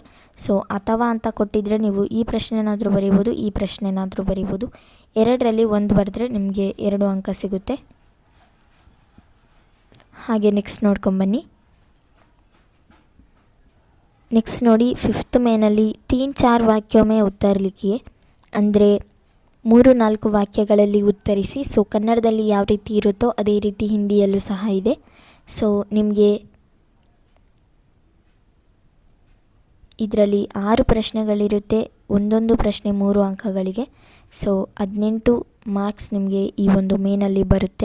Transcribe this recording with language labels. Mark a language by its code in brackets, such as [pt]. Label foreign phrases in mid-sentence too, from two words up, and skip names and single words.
[kn] ಸೊ ಅಥವಾ ಅಂತ ಕೊಟ್ಟಿದ್ದರೆ ನೀವು ಈ ಪ್ರಶ್ನೆನಾದರೂ ಬರೀಬೋದು, ಈ ಪ್ರಶ್ನೆನಾದರೂ ಬರೀಬೋದು. 2ರಲ್ಲಿ 1 ಬರೆದ್ರೆ ನಿಮಗೆ 2 ಅಂಕ ಸಿಗುತ್ತೆ. ಹಾಗೆ ನೆಕ್ಸ್ಟ್ ನೋಡ್ಕೊಂಬನ್ನಿ. ನೆಕ್ಸ್ಟ್ ನೋಡಿ 5th ಮೇನಲ್ಲಿ 3-4 [hi] वाक्यों में उत्तर लिखिए [kn] ಅಂದರೆ 3-4 ವಾಕ್ಯಗಳಲ್ಲಿ ಉತ್ತರಿಸಿ. ಸೊ ಕನ್ನಡದಲ್ಲಿ ಯಾವ ರೀತಿ ಇರುತ್ತೋ ಅದೇ ರೀತಿ ಹಿಂದಿಯಲ್ಲೂ ಸಹ ಇದೆ. ಸೊ ನಿಮಗೆ ಇದರಲ್ಲಿ 6 ಪ್ರಶ್ನೆಗಳಿರುತ್ತೆ. ಒಂದೊಂದು ಪ್ರಶ್ನೆ 3 ಅಂಕಗಳಿಗೆ. ಸೊ 18 ಮಾರ್ಕ್ಸ್ ನಿಮಗೆ ಈ ಒಂದು ಮೇನಲ್ಲಿ ಬರುತ್ತೆ.